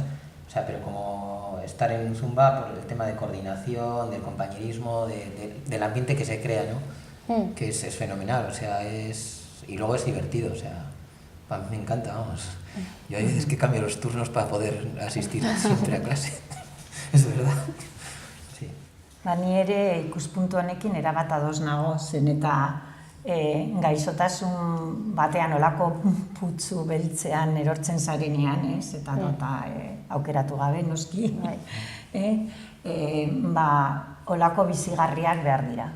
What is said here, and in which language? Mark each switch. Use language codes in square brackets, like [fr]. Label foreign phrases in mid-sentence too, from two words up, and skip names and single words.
[es] O sea, pero como estar en Zumba por el tema de coordinación, del compañerismo, del ambiente que se crea, ¿no? Que es fenomenal, o sea, y luego es divertido, o sea, a mí me encanta, vamos. Yo hay veces que cambio los turnos para poder asistir siempre a clase, es verdad. Sí. [eu] Ni ere ikuspuntu honekin erabat ados nago, zen eta gaixotasun batean olako putzu beltzean erortzen zarenean, ez? Eta aukeratu gabe, noski. Olako bizigarriak behar dira.